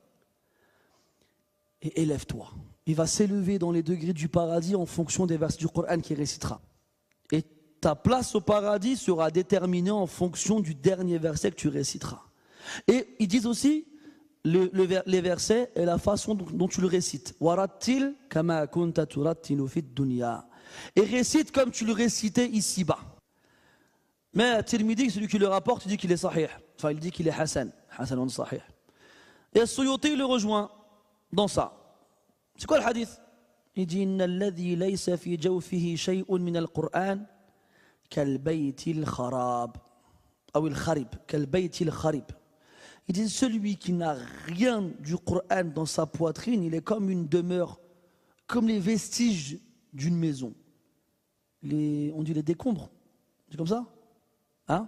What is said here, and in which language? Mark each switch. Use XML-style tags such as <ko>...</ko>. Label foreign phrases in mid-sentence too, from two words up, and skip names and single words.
<fr>Et élève-toi. Il va s'élever dans les degrés du paradis en fonction des versets du Coran qu'il récitera. Et ta place au paradis sera déterminée en fonction du dernier verset que tu réciteras. Et ils disent aussi les versets et la façon dont tu le récites.</fr> <ar>ورتل كما كنت ترتل في الدنيا.</ar> <fr>Et récite comme tu le récitais ici-bas. Mais Tirmidhi, celui qui le rapporte, il dit qu'il est sahih. Enfin, il dit qu'il est hasan.</fr> <ar>حسن صحيح.</ar> <fr>Et Suyuti le rejoint dans ça. C'est quoi le hadith? Il dit</fr> <ar>إن الذي ليس في جوفه شيء من القرآن كالبيت الخرب. Ou الخرب. كالبيت الخرب.</ar> <fr>Il dit celui qui n'a rien du Coran dans sa poitrine, il est comme une demeure, comme les vestiges d'une maison. On dit les décombres. C'est comme ça? Hein?</fr>